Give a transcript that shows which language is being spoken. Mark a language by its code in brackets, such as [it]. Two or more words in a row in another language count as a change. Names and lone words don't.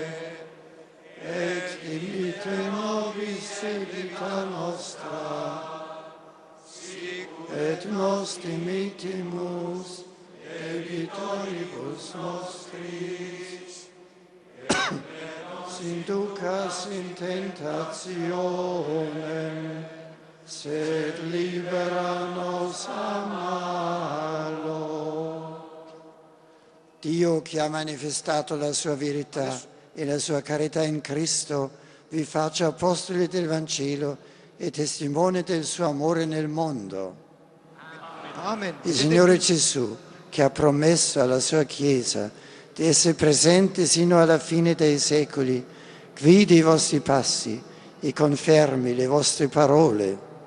[la] et dimitte nobis debita nostra, et nos dimittimus debitoribus nostris, et nos inducas in tentationem, sed libera nos a malo. [it] Dio che ha manifestato la sua verità e la sua carità in Cristo, vi faccia apostoli del Vangelo e testimoni del suo amore nel mondo. Amen. Il Signore Gesù, che ha promesso alla sua Chiesa di essere presente sino alla fine dei secoli, guidi i vostri passi e confermi le vostre parole.